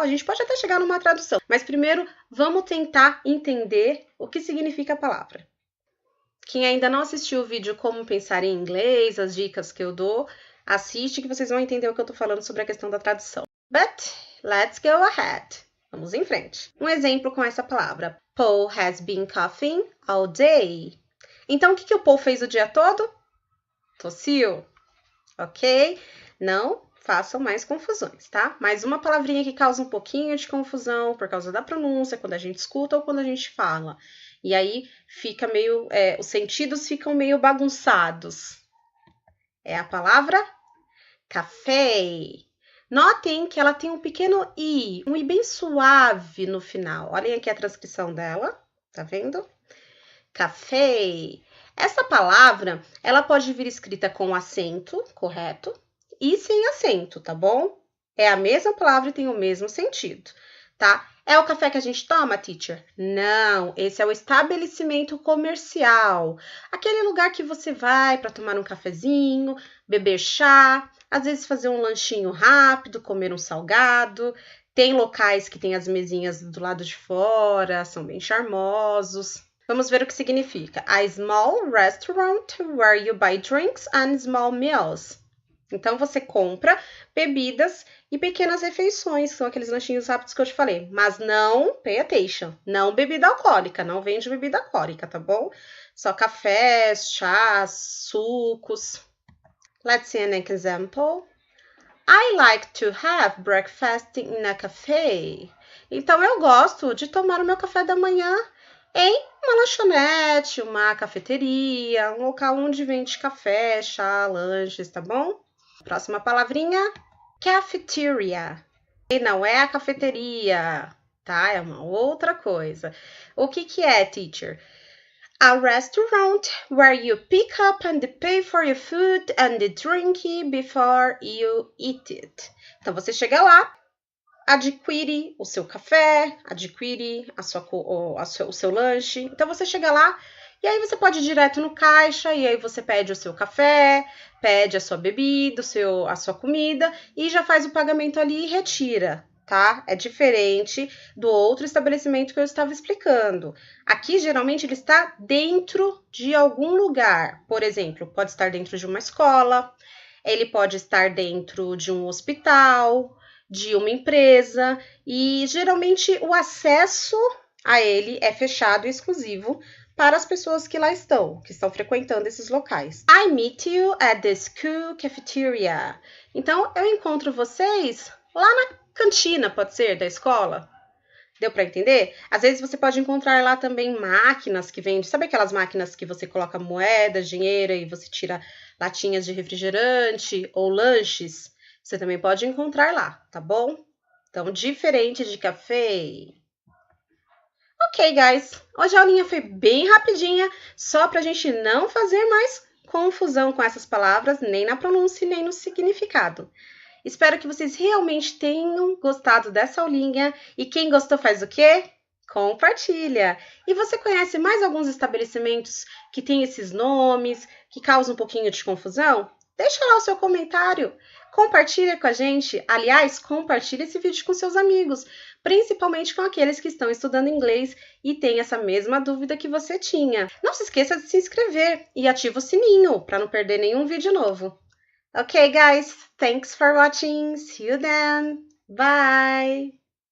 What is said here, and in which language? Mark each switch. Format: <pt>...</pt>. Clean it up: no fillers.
<pt>A gente pode até chegar numa tradução, mas primeiro vamos tentar entender o que significa a palavra. Quem ainda não assistiu o vídeo Como Pensar em Inglês, as dicas que eu dou, assiste que vocês vão entender o que eu tô falando sobre a questão da tradução.</pt> <en>But let's go ahead.</en> <pt>Vamos em frente. Um exemplo com essa palavra.</pt> <en>Paul has been coughing all day.</en> <pt>Então, o que o Paul fez o dia todo? Tossiu. Ok? Não façam mais confusões, tá? Mais uma palavrinha que causa um pouquinho de confusão por causa da pronúncia, quando a gente escuta ou quando a gente fala. E aí fica meio, os sentidos ficam meio bagunçados. É a palavra café. Notem que ela tem um pequeno I, um I bem suave no final. Olhem aqui a transcrição dela, tá vendo? Café. Essa palavra, ela pode vir escrita com acento, correto? E sem acento, tá bom? É a mesma palavra e tem o mesmo sentido, tá? É o café que a gente toma, teacher? Não, esse é o estabelecimento comercial. Aquele lugar que você vai para tomar um cafezinho, beber chá, às vezes fazer um lanchinho rápido, comer um salgado. Tem locais que tem as mesinhas do lado de fora, são bem charmosos. Vamos ver o que significa.</pt> <en>A small restaurant where you buy drinks and small meals.</en> <pt>Então, você compra bebidas e pequenas refeições, que são aqueles lanchinhos rápidos que eu te falei. Mas não,</pt> <en>pay attention,</en> <pt>não bebida alcoólica, não vende bebida alcoólica, tá bom? Só cafés, chás, sucos.</pt> <en>Let's see an example. I like to have breakfast in a cafe.</en> <pt>Então, eu gosto de tomar o meu café da manhã em uma lanchonete, uma cafeteria, um local onde vende café, chá, lanches, tá bom? Próxima palavrinha, cafeteria. E não é a cafeteria, tá? É uma outra coisa. O que é, teacher?</pt> <en>A restaurant where you pick up and pay for your food and drink before you eat it.</en> <pt>Então, você chega lá, adquire o seu café, adquire o seu lanche. Então, você chega lá e aí você pode ir direto no caixa e aí você pede o seu café, pede a sua bebida, a sua comida e já faz o pagamento ali e retira, tá? É diferente do outro estabelecimento que eu estava explicando. Aqui, geralmente, ele está dentro de algum lugar. Por exemplo, pode estar dentro de uma escola, ele pode estar dentro de um hospital, de uma empresa, e geralmente o acesso a ele é fechado e exclusivo para as pessoas que lá estão, que estão frequentando esses locais.</pt> <en>I meet you at the school cafeteria.</en> <pt>Então, eu encontro vocês lá na cantina, pode ser, da escola. Deu para entender? Às vezes você pode encontrar lá também máquinas que vendem, sabe aquelas máquinas que você coloca moeda, dinheiro e você tira latinhas de refrigerante ou lanches? Você também pode encontrar lá, tá bom? Então, diferente de café.</pt> <en>Ok, guys.</en> <pt>Hoje a aulinha foi bem rapidinha, só pra gente não fazer mais confusão com essas palavras, nem na pronúncia, nem no significado. Espero que vocês realmente tenham gostado dessa aulinha. E quem gostou faz o quê? Compartilha! E você conhece mais alguns estabelecimentos que têm esses nomes, que causam um pouquinho de confusão? Deixa lá o seu comentário. Compartilha com a gente. Aliás, compartilha esse vídeo com seus amigos, principalmente com aqueles que estão estudando inglês e têm essa mesma dúvida que você tinha. Não se esqueça de se inscrever e ativa o sininho para não perder nenhum vídeo novo.</pt> <en>Okay, guys, thanks for watching. See you then. Bye.</en>